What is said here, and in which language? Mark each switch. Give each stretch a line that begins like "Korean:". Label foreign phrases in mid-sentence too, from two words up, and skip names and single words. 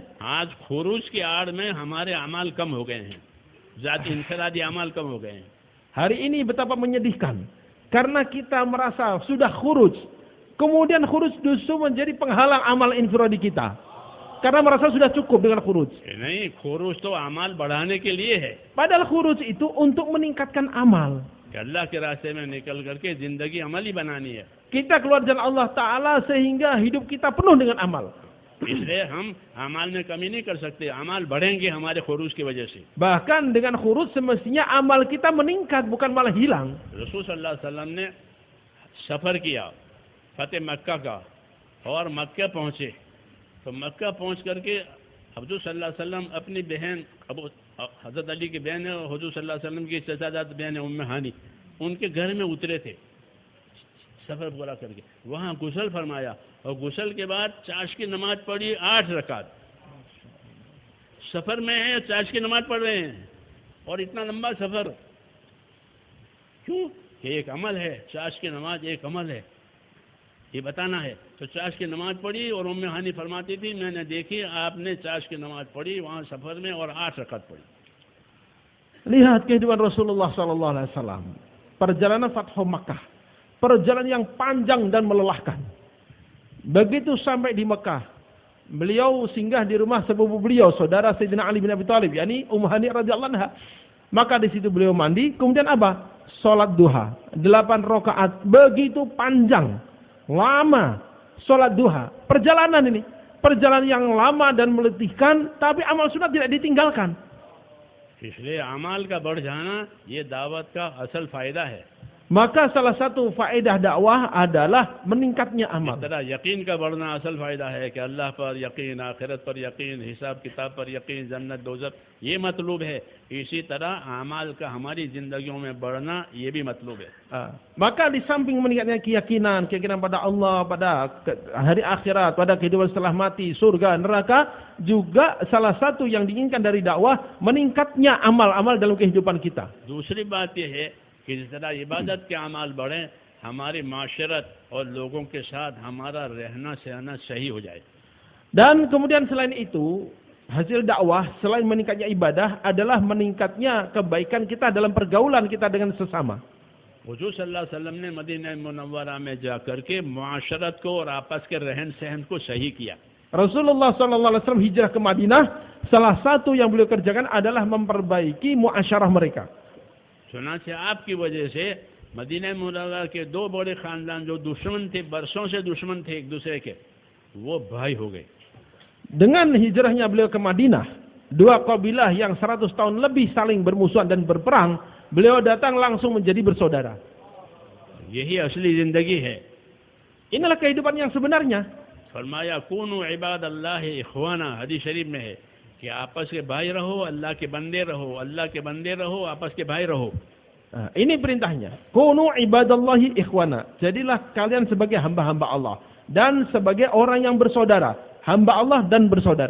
Hindi: आज खुरूज की आड़ में हमारे अमाल कम हो गए हैं, ज़ाती इनफरादी अमाल कम हो गए हैं।
Indonesian: Hari ini betapa menyedihkan. Karena kita merasa sudah khuruj. Kemudian khuruj justru menjadi penghalang amal infiradi kita. Karena merasa sudah cukup dengan khuruj.
Hindi: नहीं, खुरूज तो अमाल बढ़ाने के लिए है।
Indonesian: Padahal khuruj itu untuk meningkatkan amal.
Hindi: कि अल्लाह के रास्ते में निकल करके जिंदगी अमली बनानी है।
Indonesian: Kita keluar jalan Allah Ta'ala sehingga hidup kita penuh dengan amal.
Hindi: इसलिए हम अमाल में कमी नहीं कर सकते, अमाल बढ़ेंगे हमारे खुरूज की वजह से।
Indonesian: Bahkan dengan khuruj semestinya amal kita meningkat, bukan malah hilang.
Hindi: रसूल
Arabic: صلى الله عليه وسلم
Hindi: ने सफ़र किया फतेह मक्का का, और मक्का पहुँचे तो मक्का पहुँच करके हुजूर
Arabic: صلى الله عليه وسلم
Hindi: अपनी बहन हज़रत अली की बहन है, हुजूर
Arabic: صلى الله عليه وسلم
Hindi: की चचाजाद बहन है उम्मे हानी, उनके घर में उतरे थे सफ़र पूरा करके। वहाँ गुस्ल फरमाया, और गुस्ल के बाद चाश की नमाज पढ़ी 8 रकात। सफ़र में है, चाश की नमाज पढ़ रहे हैं, और इतना लंबा सफ़र क्यों? कि एक अमल है, चाश की नमाज एक अमल है। ये बताना है। तो चाश की नमाज पढ़ी और उम्मे हानी फरमाती थी मैंने देखी आपने चाश की नमाज पढ़ी वहाँ सफ़र में और 8 रकात पढ़ी।
Indonesian: Lihat kehidupan Rasulullah SAW. Perjalanan Fathu Makkah. Perjalanan yang panjang dan melelahkan. Begitu sampai di Mekah, beliau singgah di rumah sepupu beliau, saudara Sayyidina Ali bin Abi Thalib, yakni Ummu Hani
Arabic: رضي الله عنها.
Indonesian: Maka di situ beliau mandi, kemudian apa? Salat duha, 8 rakaat, begitu panjang, lama salat duha. Perjalanan ini, perjalanan yang lama dan meletihkan, tapi amal sunat tidak ditinggalkan.
Hindi: इसलिए अमाल का बढ़ जाना ये दावत का असल फायदा है।
Indonesian: Maka salah satu faedah dakwah adalah meningkatnya amal.
Hindi: इस तरह यकीन का बढ़ना असल फायदा है कि अल्लाह पर यकीन, आखिरत पर यकीन, हिसाब किताब पर यकीन, जन्नत दोज़ख ये मतलूब है। इसी तरह अमाल का हमारी जिंदगियों में बढ़ना ये भी मतलूब है।
Indonesian: Maka di samping meningkatnya keyakinan pada Allah, pada hari akhirat, pada kehidupan setelah mati, surga, neraka, juga salah satu yang diinginkan dari dakwah meningkatnya amal-amal dalam kehidupan kita.
Hindi: दूसरी बात ये है कि जिस तरह इबादत के अमाल बढ़े, हमारी माशरत और लोगों के साथ हमारा रहना सहना सही हो जाए।
Indonesian: Dan kemudian selain itu, hasil dakwah selain meningkatnya ibadah adalah meningkatnya kebaikan kita dalam pergaulan kita dengan sesama.
Hindi: हुजूर सल्लल्लाहु अलैहि वसल्लम ने मदीना मुनव्वरा में जाकर के मुआशरत को और आपस के रहन सहन को सही किया।
Indonesian: Rasulullah SAW hijrah ke Madinah, salah satu yang beliau kerjakan adalah memperbaiki muasyarah mereka.
Hindi: सुना से आपकी वजह से मदीना मुनव्वरा के 2 बड़े खानदान जो दुश्मन थे, बरसों से दुश्मन थे एक दूसरे के, वो भाई हो गए।
Indonesian: Dengan hijrahnya beliau ke Madinah, 2 kabilah yang 100 tahun lebih saling bermusuhan dan berperang, beliau datang langsung menjadi bersaudara.
Hindi: यही असली जिंदगी है।
Indonesian: Inilah kehidupan yang sebenarnya.
Hindi: फरमाया
Arabic: كونوا عباد الله إخوانا,
Hindi: हदीस शरीफ में है कि आपस के भाई रहो, अल्लाह के बंदे रहो, अल्लाह के बंदे रहो, आपस के भाई रहो।
Indonesian: Ini perintahnya.
Arabic: كونوا عباد الله إخوانا.
Indonesian: Jadilah kalian sebagai hamba-hamba Allah dan sebagai orang yang bersaudara, hamba Allah dan bersaudara.